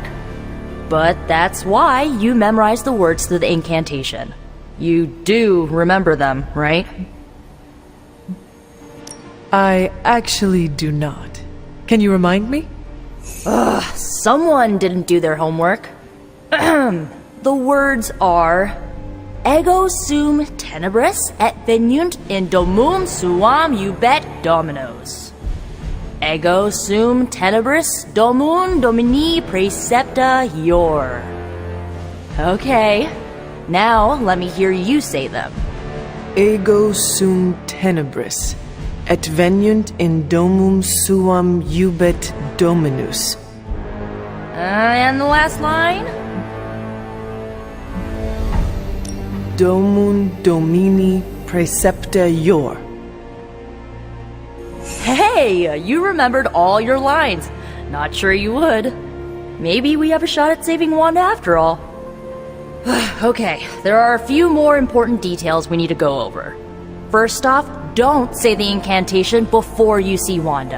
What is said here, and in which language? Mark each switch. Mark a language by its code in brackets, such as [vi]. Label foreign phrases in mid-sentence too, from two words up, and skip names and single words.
[en] But that's why you memorize the words to the incantation. You do remember them, right? I actually do not. Can you remind me? Someone didn't do their homework. The words are [la] Ego sum tenebris et venunt in domum suam ubet dominos. Ego sum tenebris domum domini praecepta ior. [en] Okay, now let me hear you say them. [la] Ego sum tenebris, et venunt in domum suam ubet dominus. [en] And the last line? [la] Domum domini praecepta ior. [en] Hey, you remembered all your lines. Not sure you would. Maybe we have a shot at saving Wanda after all. Okay, there are a few more important details we need to go over. First off, don't say the incantation before you see Wanda.